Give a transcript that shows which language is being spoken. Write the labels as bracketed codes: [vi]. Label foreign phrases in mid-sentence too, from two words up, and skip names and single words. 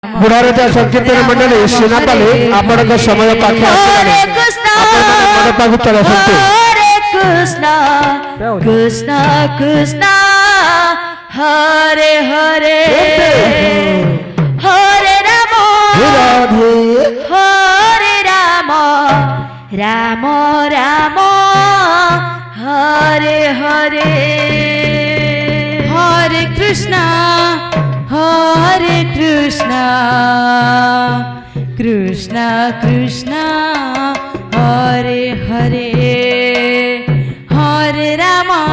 [or] ବୁଢ଼ାରଜା ସଂକୀର୍ତ୍ତନ ମଣ୍ଡଳୀ ସିନାପାଲି ଆପଣଙ୍କ ସମୟ ପାଖେ ଆସିଲାଣି। ଆପଣମାନେ ମନ ପାଖକୁ ଚଳ ଆସନ୍ତୁ। [sa] ହରେ କୃଷ୍ଣ କୃଷ୍ଣ କୃଷ୍ଣ ହରେ ହରେ ହରେ ରାମ ହରେ ରାମ রাম রাম হরে হরে হরে কৃষ্ণ কৃষ্ণ কৃষ্ণ হরে হরে হরে রাম